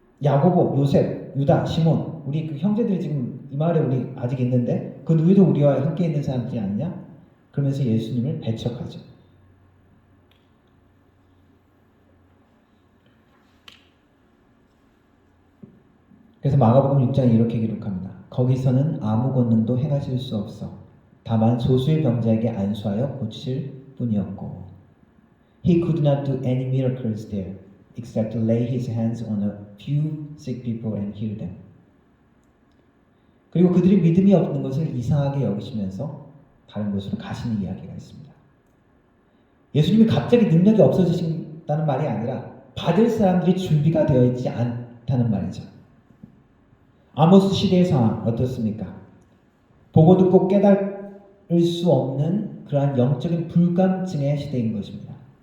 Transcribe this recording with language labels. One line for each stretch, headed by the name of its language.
Korean: 야고보, 요셉, 유다, 시몬, 우리 그 형제들이 지금 이 마을에 우리 아직 있는데 그 누구도 우리와 함께 있는 사람들이 아니냐? 그러면서 예수님을 배척하죠. 그래서 마가복음 6장에 이렇게 기록합니다. 거기서는 아무 권능도 행하실 수 없어 다만 소수의 병자에게 안수하여 고칠 뿐이었고,
English: He could not do any miracles there except to lay his hands on a few sick people and heal them.
Korean: 그리고 그들이 믿음이 없는 것을 이상하게 여기시면서 다른 곳으로 가시는 이야기가 있습니다. 예수님이 갑자기 능력이 없어지신다는 말이 아니라 받을 사람들이 준비가 되어 있지 않다는 말이죠. 아모스 시대의 상황 어떻습니까? 보고 듣고 깨달을 수 없는 그러한 영적인 불감증의 시대인 것입니다.